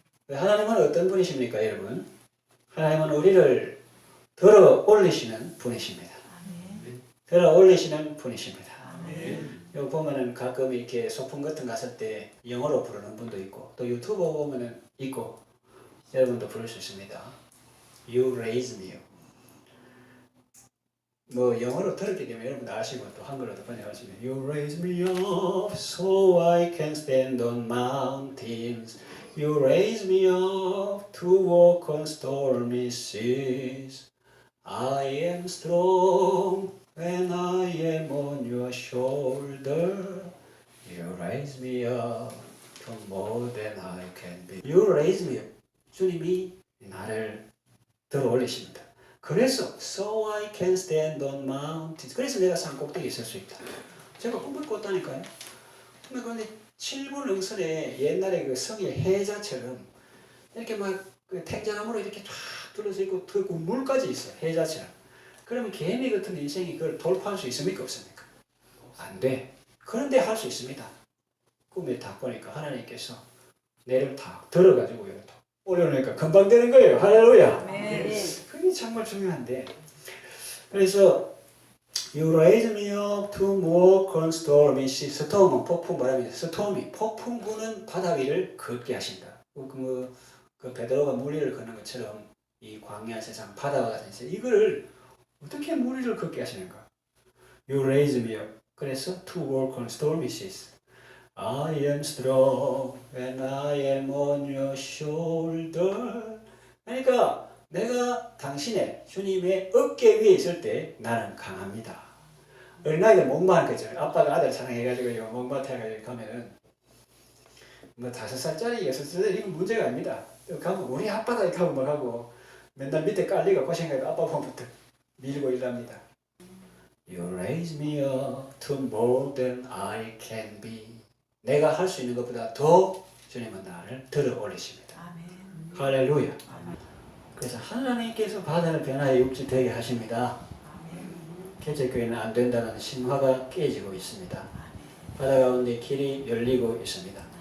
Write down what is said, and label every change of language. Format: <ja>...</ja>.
<ko>하나님은 어떤 분이십니까, 여러분? 하나님은 우리를 들어 올리시는 분이십니다. 들어 올리시는 분이십니다. 여기 보면은 가끔 이렇게 소풍 같은 거 갔을 때 영어로 부르는 분도 있고, 또 유튜브 보면은 있고, 여러분도 부를 수 있습니다.</ko> <en>You raise me up.</en> <ko>뭐 영어로 들었기 때문에 여러분 아시고 또 한글로도 번역하시면</ko> <en>You raise me up so I can stand on mountains. You raise me up to walk on stormy seas. I am strong when I am on your shoulder. You raise me up to more than I can be. You raise me up.</en> <ko>주님이 나를 들어 올리십니다. 그래서</ko> <en>so I can stand on mountains.</en> <ko>그래서 내가 산 꼭대기에 있을 수 있다. 제가 꿈을 꿨다니까요. 근데 7분 응선에 옛날에 그 성의 해자처럼 이렇게 막그 탱자나무로 이렇게 쫙 둘러져 있고 그 물까지 있어. 해자처럼. 그러면 개미 같은 인생이 그걸 돌파할 수 있습니까? 없습니까? 안 돼. 그런데 할 수 있습니다. 꿈에 딱 보니까 하나님께서 내를 탁 들어가지고 이렇게 올려놓으니까 금방 되는 거예요. 할렐루야. 네. 그게 정말 중요한데. 그래서</ko> <en>You raise me up to walk on stormy seas.</en> <ko>스톰은 폭풍 바람이죠. 스톰이 폭풍 부는 바다 위를 걷게 하신다. 그 베드로가 무리를 걷는 것처럼 이 광야 세상 바다와 같은 세상 이걸 어떻게 무리를 걷게 하시는가?</ko> <en>You raise me up.</en> <ko>그래서</ko> <en>to walk on stormy seas. I am strong when I am on your shoulder.</en> <ko>그러니까 내가 당신의 주님의 어깨 위에 있을 때 나는 강합니다. 어린아이들 목마한 거죠. 아빠가 아들 사랑해가지고 목마트 해가지고 가면은 뭐 5살짜리 6살짜리 이건 문제가 아닙니다. 가면 우리 아빠다 이렇게 하고 막 하고 맨날 밑에 깔리고 고생해도 아빠 보면부터 밀고 일합니다.</ko> <en>You raise me up to more than I can be.</en> <ko>내가 할 수 있는 것보다 더 주님은 나를 들어 올리십니다. 아멘. 할렐루야. 그래서 하나님께서 바다를 변화의 육지 되게 하십니다. 개척교회는 안 된다는 신화가 깨지고 있습니다. 바다 가운데 길이 열리고 있습니다.</ko>